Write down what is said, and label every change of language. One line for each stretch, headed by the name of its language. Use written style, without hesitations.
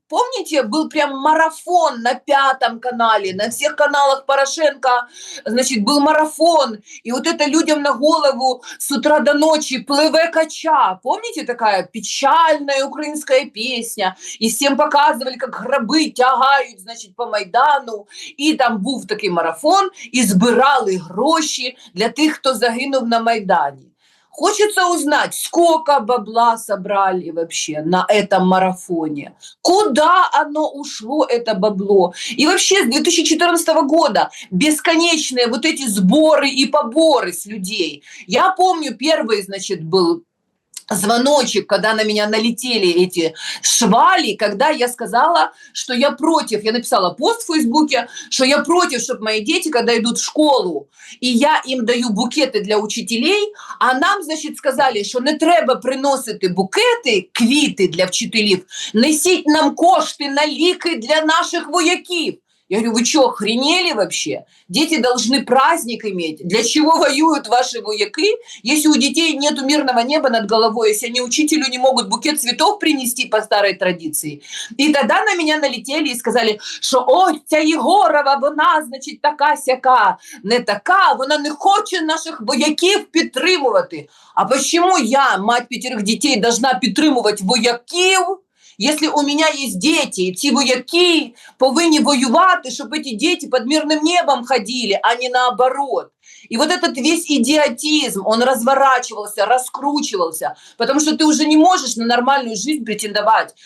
Russian: Помните, был прям марафон на Пятом канале, на всех каналах Порошенко, значит, был марафон, и вот это людям на голову с утра до ночи «Пливе кача». Помните, такая печальная украинская песня? И всем показывали, как гробы тягают, значит, по Майдану.
Ukrainian: І там був такий марафон, і збирали гроші для тих, хто загинув на Майдані.
Russian: Хочется узнать, сколько бабла собрали вообще на этом марафоне, куда оно ушло, это бабло. И вообще с 2014 года бесконечные вот эти сборы и поборы с людей. Я помню, первый, значит, был звоночек, когда на меня налетели эти швали, когда я сказала, что я против, я написала пост в Фейсбуке, что я против, чтобы мои дети, когда идут в школу, и я им даю букеты для учителей, а нам, значит, сказали,
Ukrainian: що не треба приносити букети, квіти для вчителів, несіть нам кошти на ліки для наших вояків.
Russian: Я говорю, вы что, охренели вообще? Дети должны праздник иметь. Для чего воюют ваши вояки, если у детей нет мирного неба над головой, если они учителю не могут букет цветов принести по старой традиции? И тогда на меня налетели и сказали, что ой,
Ukrainian: ця Єгорова, вона, значить, така-сяка. Не така, вона не хоче наших вояків підтримувати.
Russian: А почему я, мать 5 дітей, должна
Ukrainian: підтримувати вояків?
Russian: Если у меня есть дети, и
Ukrainian: ці вояки повинні воювати,
Russian: чтобы эти дети под мирным небом ходили, а не наоборот. И вот этот весь идиотизм, он разворачивался, раскручивался, потому что ты уже не можешь на нормальную жизнь претендовать.